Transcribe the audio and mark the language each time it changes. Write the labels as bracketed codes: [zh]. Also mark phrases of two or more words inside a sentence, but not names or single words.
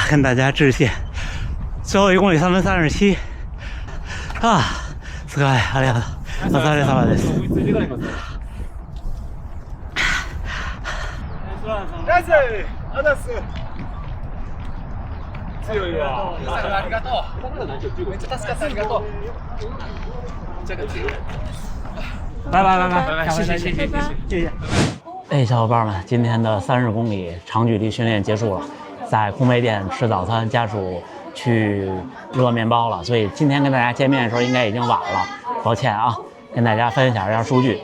[zh] 跟大家致谢，最后1公里3分37啊！ [ja] すごい、ありがとう。お疲れ様です。強いわ。ありがとう。めっちゃ助かった、ありがとう。 [zh] 这个強い。拜拜拜拜，谢谢谢谢谢谢。哎，小伙伴们，今天的30公里长距离训练结束了，在烘焙店吃早餐，家属去热面包了，所以今天跟大家见面的时候应该已经晚了，抱歉啊，跟大家分享一下数据。